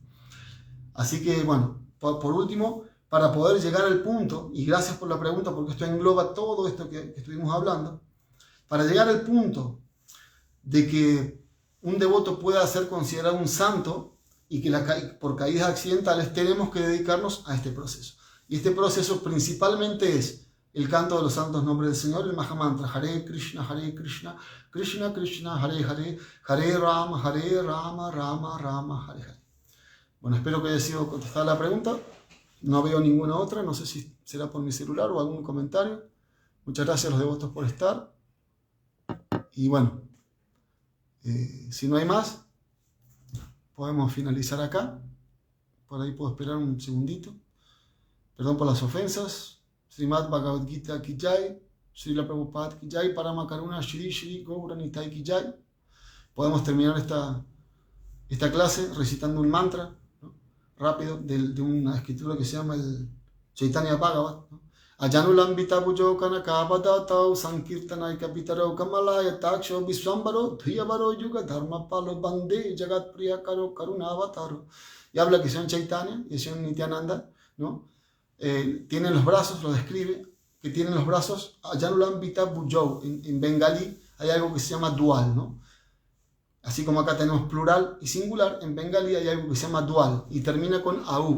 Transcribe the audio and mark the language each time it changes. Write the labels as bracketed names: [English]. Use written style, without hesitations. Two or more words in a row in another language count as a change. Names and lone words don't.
[Spanish] Así que, bueno, por último, para poder llegar al punto, y gracias por la pregunta porque esto engloba todo esto que estuvimos hablando, para llegar al punto de que un devoto pueda ser considerado un santo y que por caídas accidentales tenemos que dedicarnos a este proceso. Y este proceso principalmente es el canto de los santos nombres del Señor, el Mahamantra, [Sanskrit] हरे कृष्ण कृष्ण कृष्ण हरे हरे हरे राम राम राम हरे हरे. [Spanish] Bueno, espero que haya sido contestada la pregunta. No veo ninguna otra, no sé si será por mi celular o algún comentario. Muchas gracias a los devotos por estar. Y bueno, si no hay más, podemos finalizar acá. Por ahí puedo esperar un segundito. Perdón por las ofensas. [Hindi] श्रीमद् भगवद्गीता की जय, श्रील प्रभुपाद की जय, परम करुण श्री श्री गौर निताई की जय. [Spanish] Podemos terminar esta clase recitando un mantra, ¿no? Rápido, de una escritura que se llama el Chaitanya Bhagavat, ¿no? [Sanskrit] आजानुलम्बित भुजौ कनकावदातौ संकीर्तनैक पितरौ कमलायत अक्षौ विश्वम्भरौ द्विजवरौ युग धर्म पालौ वन्दे जगत् प्रियकरौ करुणावतारौ. [Spanish] Y habla que el señor Chaitanya y el señor Nityananda, ¿no? Tienen los brazos, lo describe, que tienen los brazos, [Sanskrit] आजानुलम्बित भुजौ. [Spanish] En bengalí hay algo que se llama dual, ¿no? Así como acá tenemos plural y singular, en bengalí hay algo que se llama dual y termina con au.